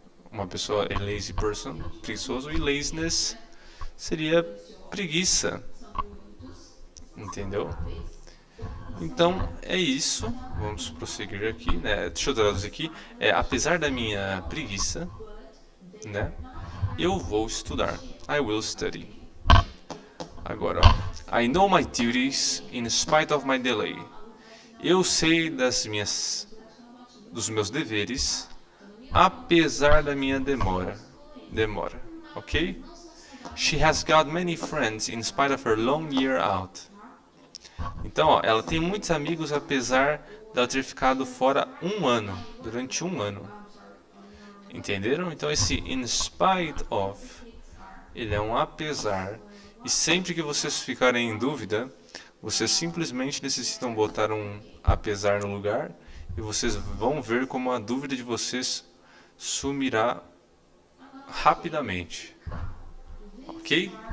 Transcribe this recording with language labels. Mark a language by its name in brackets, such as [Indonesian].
[Portuguese] Uma pessoa é lazy person, preguiçoso, e laziness seria preguiça, entendeu? Então é isso, vamos prosseguir aqui, né? Deixa eu traduzir aqui. Apesar da minha preguiça, né? Eu vou estudar. [English] I will study. [Portuguese] Agora, ó. [English] I know my duties in spite of my delay. [Portuguese] Eu sei dos meus deveres, apesar da minha demora, ok? [English] She has got many friends in spite of her long year out. [Portuguese] Então, ó, ela tem muitos amigos apesar de ela ter ficado fora durante um ano. Entenderam? Então esse in spite of, ele é um apesar. E sempre que vocês ficarem em dúvida, vocês simplesmente necessitam botar um apesar no lugar e vocês vão ver como a dúvida de vocês sumirá rapidamente. Ok?